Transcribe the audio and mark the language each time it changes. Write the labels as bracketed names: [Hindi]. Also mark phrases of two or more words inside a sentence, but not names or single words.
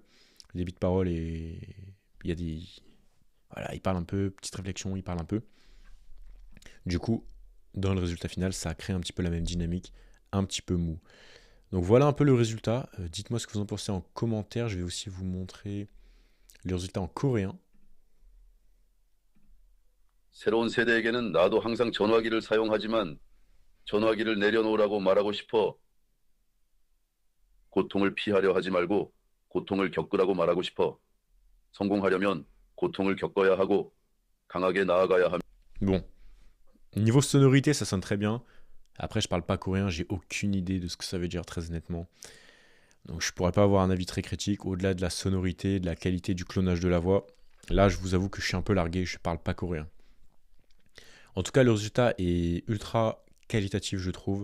[French] Le débit de parole et il y a des... Voilà, il parle un peu, petite réflexion, il parle un peu. Du coup, dans le résultat final, ça crée un petit peu la même dynamique, un petit peu mou. Donc voilà un peu le résultat. Dites-moi ce que vous en pensez en commentaire. Je vais aussi vous montrer le résultat en coréen. [Korean] 새로운 세대에게는 나도 항상 전화기를 사용하지만 전화기를 내려놓으라고 말하고 싶어. 고통을 피하려 하지 말고 고통을 겪으라고 말하고 싶어. 성공하려면 고통을 겪어야 하고 강하게 나아가야 합니다. [French] Bon, niveau sonorité, ça sonne très bien. Après, je parle pas coréen, j'ai aucune idée de ce que ça veut dire, très honnêtement. Donc, je pourrais pas avoir un avis très critique au-delà de la sonorité, de la qualité du clonage de la voix. Là, je vous avoue que je suis un peu largué, je parle pas coréen. En tout cas, le résultat est ultra qualitatif, je trouve.